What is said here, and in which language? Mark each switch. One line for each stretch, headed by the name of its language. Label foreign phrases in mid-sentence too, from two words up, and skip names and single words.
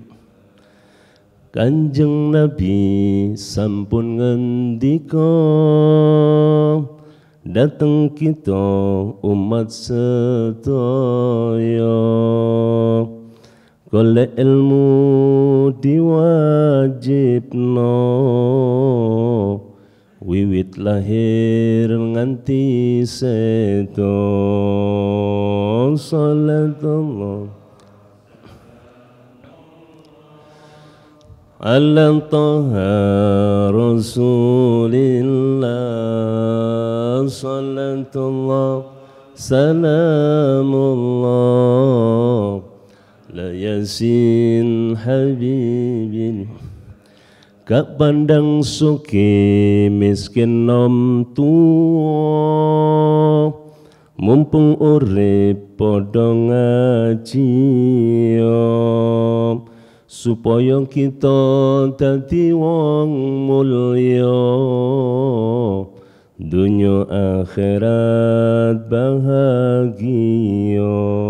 Javanese: Kanjeng Nabi sampun ngendika, dateng kita umat sedaya, golek ilmu diwajibno, wiwit lahir nganti sedo.
Arabic: صلى الله على طه رسول الله. صلى الله سلام الله لا يس حبيبين.
Javanese: Gak pandang suki miskin nom tua, mumpung urip padha ngaji. supaya kita dadi wong mulya dunya akhirat bahagia.